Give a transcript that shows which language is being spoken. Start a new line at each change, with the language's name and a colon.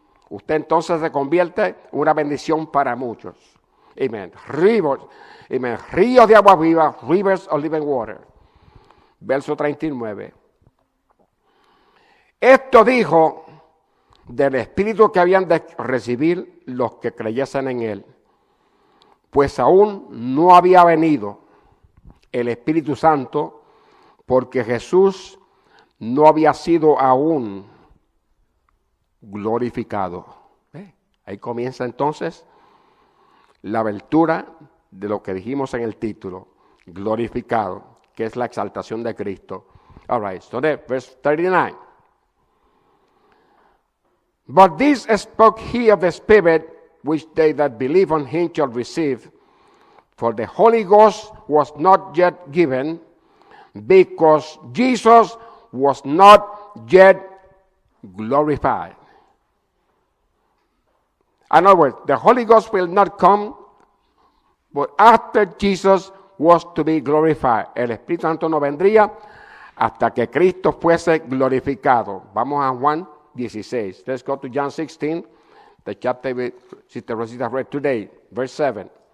Spanish: Usted entonces se convierte en una bendición para muchos.
English: Amen. Rivers, amen.
Spanish: Ríos de agua viva,
English: rivers of living water.
Spanish: Verso 39. Esto dijo del Espíritu que habían de recibir los que creyesen en él, pues aún no había venido el Espíritu Santo, porque Jesús no había sido aún glorificado. Ahí comienza entonces la abertura de lo que dijimos en el título, glorificado, que es la exaltación de Cristo.
English: All right, so there, verse 39. But this spoke he of the Spirit, which they that believe on him shall receive. For the Holy Ghost was not yet given, because Jesus was not yet glorified. In other words, the Holy Ghost will not come, but after Jesus was to be glorified.
Spanish: El Espíritu Santo no vendría hasta que Cristo fuese glorificado. Vamos a Juan 16.
English: Let's go to John 16, the chapter Sister Rosita read today, verse 7.